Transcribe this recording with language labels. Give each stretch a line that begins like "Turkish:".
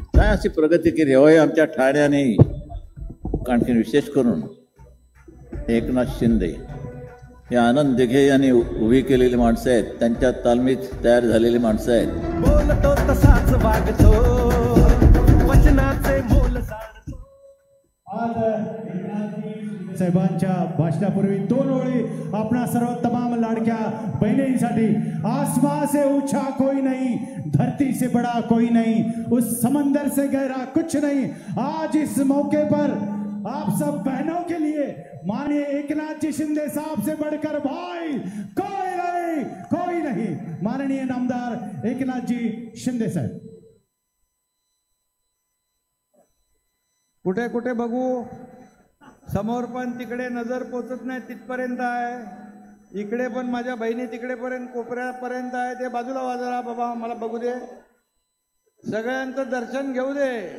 Marathi: अशी प्रगती केली होय आमच्या ठाण्याने। आणखी विशेष करून एकनाथ शिंदे हे आनंद दिघे यांनी उभी केलेली माणसं आहेत, त्यांच्या तालमीत तयार झालेली माणसं आहेत। बोलतो तसाच वागतो, वचनाचे मोल जाणतो। आज साहेबांच्या भाषणापूर्वी 2 ओळी आपणा सर्व तमाम लाडक्या बहिणींसाठी।
Hindi: आसमां से ऊंचा कोई नहीं, धरती से बड़ा कोई नहीं, उस समंदर से गहरा कुछ नहीं। आज इस मौके पर आप सब बहनों के लिए माननीय एकनाथ जी शिंदे साहब से बढ़कर भाई कोई नहीं, कोई नहीं।
Marathi: माननीय नामदार एकनाथ जी शिंदे साहेब। कुठे कुठे बघू, समोर पण तिकडे नजर पोचत नाही तिथपर्यंत आहे, इकडे पण माझ्या बहिणी तिकडे पर्यंत कोपऱ्यापर्यंत आहे। ते बाजूला वाजरा बाबा, मला बघू दे, सगळ्यांचं दर्शन घेऊ दे।